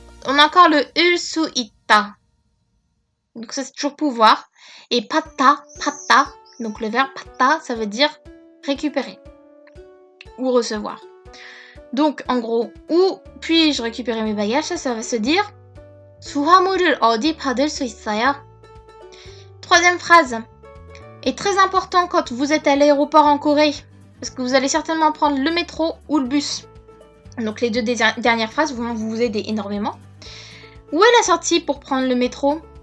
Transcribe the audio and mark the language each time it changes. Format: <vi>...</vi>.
<fr>On a encore le 을 수 있다. Donc ça c'est toujours pouvoir. Et 받다. Donc le verbe 받다, ça veut dire récupérer ou recevoir. Donc en gros, où puis-je récupérer mes bagages? Ça va se dire</fr> <ko>수화물을 어디 받을 수 있어요?</ko> <fr>Troisième phrase. Est très important quand vous êtes à l'aéroport en Corée, parce que vous allez certainement prendre le métro ou le bus. Donc les deux dernières phrases vont vous aider énormément. Où est la sortie pour prendre le métro?</fr>